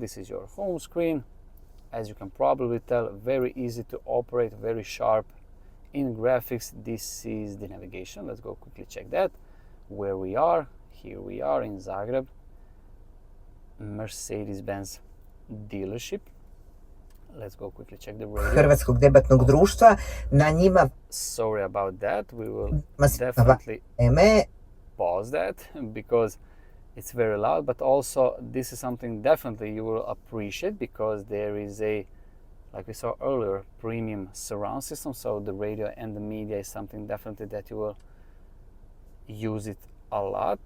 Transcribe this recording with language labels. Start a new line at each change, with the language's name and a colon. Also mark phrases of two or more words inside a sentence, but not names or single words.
English: This is your home screen. As you can probably tell, very easy to operate, very sharp in graphics. This is the navigation. Let's go quickly check that. Where we are, here we are in Zagreb, Mercedes-Benz dealership. Let's go quickly check the radio.
Croatian: Hrvatskog debatnog društva, na njima
English: Sorry about that. We will definitely pause that because it's very loud, but also this is something definitely you will appreciate because there is a, like we saw earlier, premium surround system. So the radio and the media is something definitely that you will use it a lot.